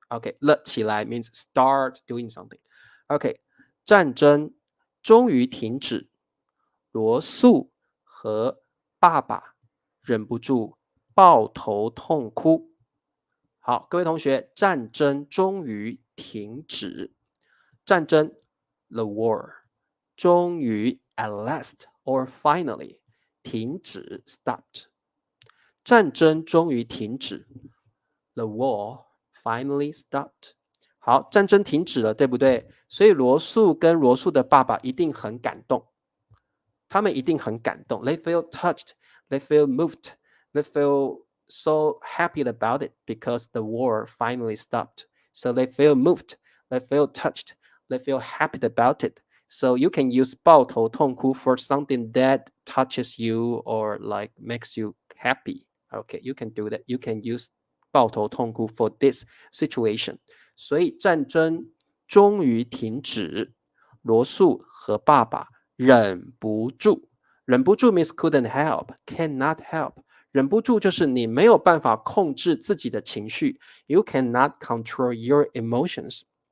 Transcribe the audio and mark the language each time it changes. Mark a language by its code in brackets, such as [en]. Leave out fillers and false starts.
[en] OK， 了起来 means start doing something. [zh] OK， 战争终于停止，罗素和爸爸忍不住抱头痛哭。好，各位同学，战争终于停止。 [en] 战争 the war 终于 at last or finally 停止 stopped。 [zh] 战争终于停止 [en] the war finally stopped。 [zh] 好，战争停止了，对不对？所以罗素跟罗素的爸爸一定很感动，他们一定很感动。 [en] They feel touched, they feel moved, they feel so happy about it because the war finally stopped. So they feel moved, they feel touched, they feel happy about it. So you can use 抱头痛哭 for something that touches you or like makes you happy. Okay, you can do that. You can use 抱头痛哭 for this situation. [zh] 所以战争终于停止，罗素和爸爸忍不住，忍不住 [en] means couldn't help, cannot help。 [zh] 忍不住就是你没有办法控制自己的情绪 ， [en] you cannot control your emotions。